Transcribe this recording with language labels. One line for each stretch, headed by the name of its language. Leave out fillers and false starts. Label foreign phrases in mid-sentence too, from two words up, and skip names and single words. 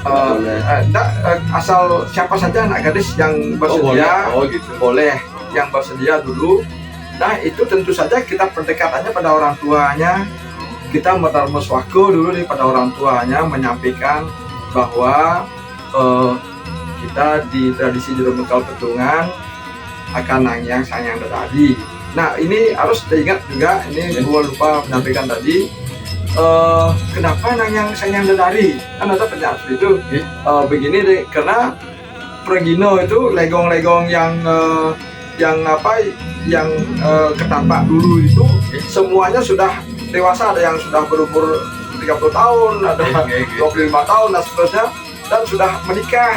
Indonesian: Asal siapa saja anak gadis yang bersedia boleh yang bersedia dulu. Nah itu tentu saja kita pendekatannya pada orang tuanya, kita medarmaswako dulu nih pada orang tuanya, menyampaikan bahwa kita di tradisi Jero Bekal Pedungan akan Nangyang Sang Hyang Dadari. Nah ini harus diingat juga, ini gua lupa menyampaikan tadi, kenapa Nangyang Sang Hyang Dadari? Kan ada pernyataan seperti itu. Begini deh, karena Pregino itu legong-legong yang ketampak dulu itu semuanya sudah dewasa, ada yang sudah berumur 30 tahun, ada 25 tahun dan seterusnya, dan sudah menikah.